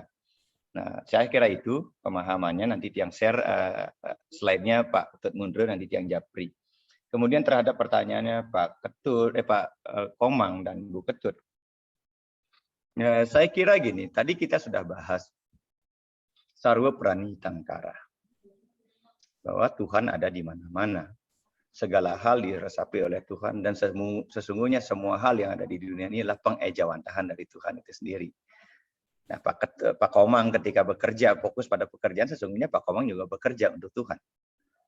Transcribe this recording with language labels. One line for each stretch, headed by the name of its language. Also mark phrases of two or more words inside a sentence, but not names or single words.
Indonesian: Nah, saya kira itu pemahamannya. Nanti Tiang share slide-nya Pak Tut Mundre, nanti Tiang japri. Kemudian terhadap pertanyaannya Pak Komang dan Bu Ketut. Ya, saya kira gini, tadi kita sudah bahas
Sanskrit: sarwa prani tangkara.
Indonesian: Bahwa Tuhan ada di mana-mana. Segala hal diresapi oleh Tuhan, dan sesungguhnya semua hal yang ada di dunia ini adalah pengejawantahan dari Tuhan itu sendiri. Nah, Pak Komang ketika bekerja fokus pada pekerjaan, sesungguhnya Pak Komang juga bekerja untuk Tuhan.